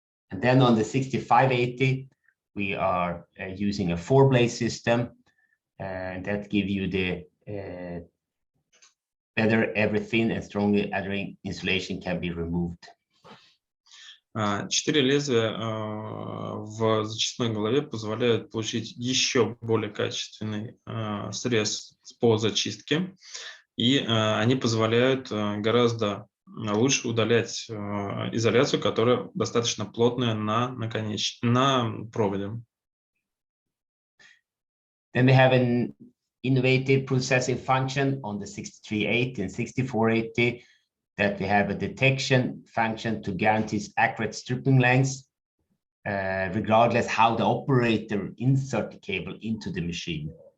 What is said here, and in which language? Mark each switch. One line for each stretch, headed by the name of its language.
English: And then on the 6580, we are using a 4-blade system, and that gives you the better everything and stronger adhering insulation can be removed.
Russian: 4 лезвия в зачистной голове позволяют получить еще более качественный срез по зачистке, и они позволяют гораздо лучше удалять изоляцию, которая достаточно плотная на проводе.
English: Then we have an innovative processing function on the 6380 and 6480 that we have a detection function to guarantee accurate stripping lengths, regardless how the operator inserts the cable into the machine.